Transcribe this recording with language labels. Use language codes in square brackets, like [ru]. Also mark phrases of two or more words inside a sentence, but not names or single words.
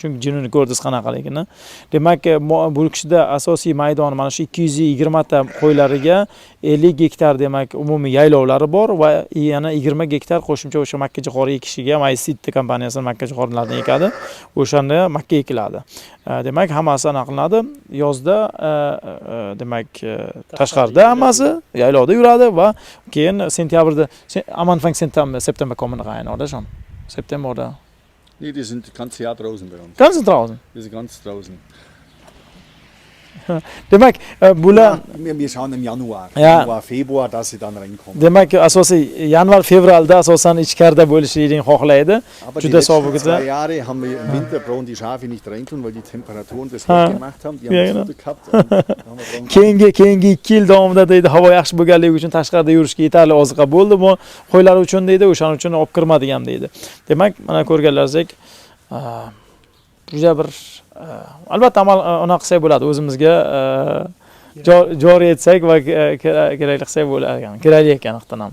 [uz] Chunki jinini ko'rdingiz qanaqaligini. Demak, bu kishida asosiy maydon mana shu 220 ta qo'ylariga 50 gektar demak umumiy yaylovlari bor va yana 20 gektar qo'shimcha o'sha makkajo'xori ekishiga Myseed kompaniyasi makkajo'xorilarni ekadi. O'shanda makka ekiladi. Demak, hammasi aniqlanadi. Yozda demak tashqarida hammasi yaylovda yuradi va keyin sentyabrda [de] Anfang September kommen rein, oder schon? September oder? Nee, die sind das ganze Jahr draußen bei uns. Ganz draußen. Die sind ganz draußen. [uz] Demak, bular [de] wir schauen im Januar, Ja. Januar, Februar, dass sie dann reinkommen. [uz] demak asosiy yanvar fevralda asosan ichkarida bo'lishini xohlaydi. [de] Aber [uz] Juda [de] die [uz] sovuq [de] letzten [uz] esa. [de] 2 Jahre haben wir im Winter brauchen die Schafe nicht reintun, weil die Temperaturen das [uz] Ha. [de] gemacht haben. Die haben Ja, das genau. Futter gehabt. Und haben wir [uz] Keyingi 2 yil davomida deydi, havo yaxshi bo'lganligi uchun tashqarida yurishga yetarli oziqa bo'ldi. Bu qo'ylar uchun deydi, o'shaning uchun olib kirmadik ham deydi. Demak, mana ko'rganlaringizdek, juda bir albatta amal unaqa qilsak bo'ladi, o'zimizga joriy etsak va kerakli qilsak bo'ladi, kerakli ekan ham.